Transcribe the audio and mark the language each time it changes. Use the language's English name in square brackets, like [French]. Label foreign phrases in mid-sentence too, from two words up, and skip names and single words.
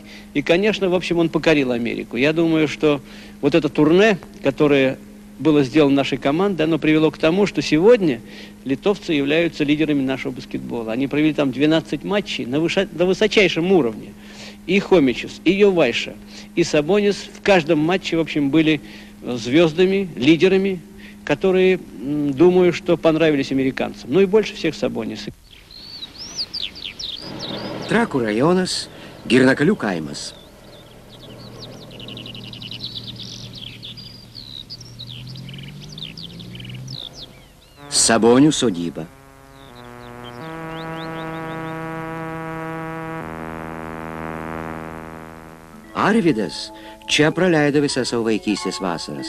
[Russian] И, конечно, в общем, он покорил Америку. Я думаю, что вот это турне, которое было сделано нашей командой, оно привело к тому, что сегодня литовцы являются лидерами нашего баскетбола. Они провели там 12 матчей на высочайшем уровне. И Хомичус, и Йовайша, и Сабонис в каждом матче, в общем, были звездами, лидерами, которые, думаю, что понравились американцам. Ну и больше всех Сабонис. [Lithuanian] Trakų rajonas, Girnakalių kaimas. Sabonių sodyba. Arvydas čia praleido visą savo vaikystės vasaras.